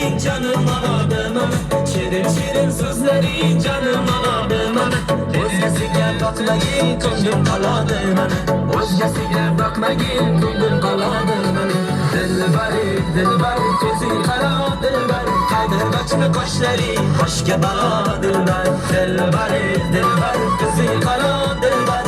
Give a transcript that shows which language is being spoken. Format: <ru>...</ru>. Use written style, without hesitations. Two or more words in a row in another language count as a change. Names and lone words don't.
<tr>canım ağabeyim. Şirin şirin sözlerin canım ağabeyim. Özgesiga bakmayın</tr> <uz>ko'nglim qoladi mani.</uz> <tr>O'zgasiga bakmayın</tr> <uz>ko'nglim qoladi mani. Dilbar ko'zing qaro dilbar. Qaydirg'achni qoshlaring boshga balo dilbar. Dilbar ko'zing qaro dilbar.</uz>